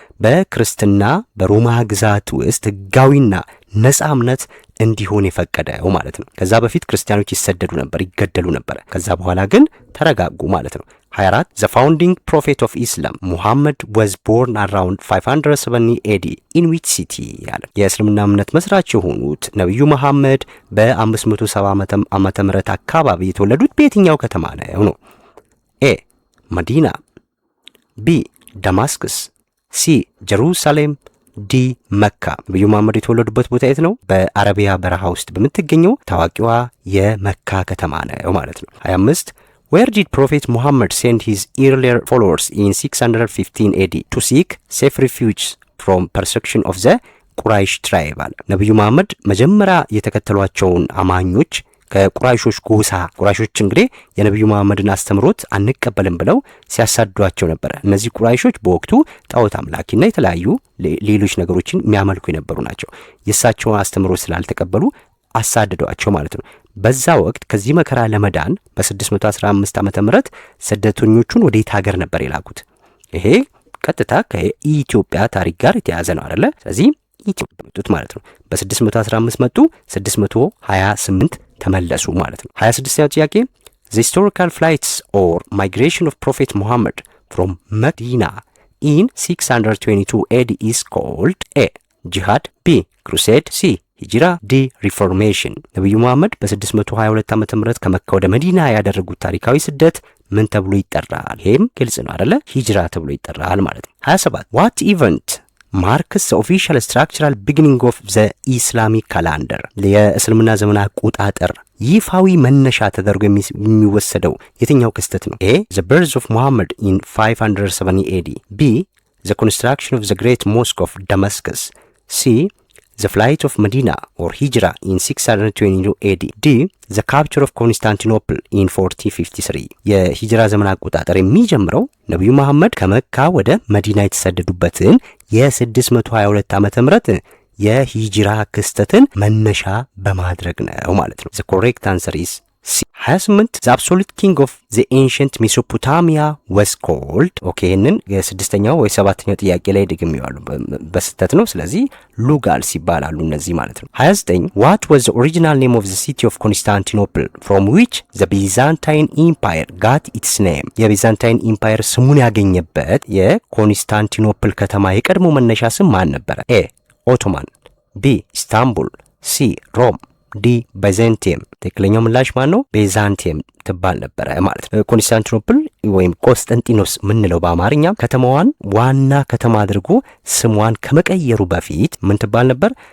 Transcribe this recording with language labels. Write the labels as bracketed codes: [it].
[am] በክርስትና በሮማ ግዛት ውስጥ ሕጋዊና ነጻ እምነት እንዲሆን የፈቀደው ማለት ነው። ከዛ በፊት ክርስቲያኖች ይሰደዱ ነበር፣ ይገደሉ ነበር። ከዛ በኋላ ግን ተረጋጉ ማለት ነው። 24 [en] The founding prophet of Islam Muhammad was born around 570 AD in which city [am] ያለ። የእስልምና እምነት መስራች የሆኑት ነብዩ መሐመድ በ570 ዓመተ ምህረት አካባቢ የተወለዱት በየትኛው ከተማ ነው? ኤ መዲና፣ ቢ ደማስክስ፣ ሲ ጀሩሳሌም፣ ዲ መካ። ነብዩ መሐመድ የተወለዱበት ቦታ የት ነው? በአረቢያ በረሃ ውስጥ በምትገኘው ታዋቂዋ የመካ ከተማ ነው ማለት ነው። [en] 25 Where did Prophet Muhammad send his earlier followers in 615 AD to seek safe refuge from persecution of the Quraysh tribe? [am] ነብዩ መሐመድ መጀመሪያ የተከተሏቸውን አማኞች ከቁራይሾች ጎሳ፣ ቁራይሾች እንግዲህ የነብዩ መሐመድን አስተምሮት አንቀበልም ብለው ሲያሳድዷቸው ነበር። እነዚህ ቁራይሾች በወቅቱ ጣዖት አምላኪና የተለያዩ ሌሎች ነገሮችን የሚያመልኩ የነበሩ ናቸው። የእሳቸውን አስተምሮት ስላልተቀበሉ አሳድዷቸው ማለት ነው። በዛ ወቅት ከዚህ መከራ ለመዳን በ615 ዓመተ ምህረት ስደተኞቹን ወደ ሀገር ነበር የላኩት። ይሄ ቀጥታ ከኢትዮጵያ ታሪክ ጋር የተያዘ ነው አይደለ? ስለዚህ ኢትዮጵያ መጡት ማለት ነው። በ615 መጡ፣ 628 ተመለሱ ማለት ነው። 26ኛው ጥያቄ [en] The historical flights or migration of Prophet Muhammad from Medina in 622 AD is called A Jihad, B Crusade, [am] C ሂጅራ፣ ዲ ሪፎርሜሽን። ነብዩ መሐመድ በ622 ዓመተ ምህረት ከመካ ወደ መዲና ያደረጉት ታሪካዊ ስደት ምን ተብሎ ይጠራል? ይሄም ግልጽ ነው አይደለ? ሂጅራ ተብሎ ይጠራል ማለት ነው። [en] 27 What event marks the official structural beginning of the Islamic calendar? [am] የእስልምና ዘመን አቆጣጠር ይፋዊ መነሻ ተደርጎ የሚወሰደው የትኛው ክስተት ነው? [en] A the birth of Muhammad in 570 AD, B the construction of the great mosque of Damascus, C the flight of Medina or Hijra in 622 AD, D the capture of Constantinople in 453. [am] የሂጅራ ዘመን አቆጣጠር የሚጀምረው ነብዩ መሐመድ ከመካ ወደ መዲና የተሰደዱበትን የ622 ዓመተ ምህረት የሂጅራ ክስተትን መነሻ በማድረግ ነው ማለት ነው። [en] The correct answer is C. 28 The absolute king of the ancient Mesopotamia was called [am] ይህንን የስድስተኛው ወይ ሰባተኛው ጥያቄ ላይ ደግሜዋለሁ በስተት ነው። ስለዚህ ሉጋልስ ይባላሉ እነዚህ ማለት ነው። [en] 29 What was the original name of the city of Constantinople from which the Byzantine Empire got its name? [am] የቢዛንታይን ኢምፓየር ስሙን ያገኘበት የኮንስታንቲኖፕል ከተማ የቀድሞ መነሻ ስም ማን ነበረ? A ኦቶማን፣ B ኢስታንቡል፣ C ሮም፣ ዲ ባይዛንቲየም። ትክክለኛው ምላሽ ማን ነው? ቤዛንቲየም ትባል ነበረ ማለት ነው። ኮንስታንቲኖፕል ወይም ቆስጠንጢኖስ ምንለው በአማርኛ ከተማዋን ዋና ከተማ አድርጎ ስሟን ከመቀየሩ በፊት ምን ትባል ነበር?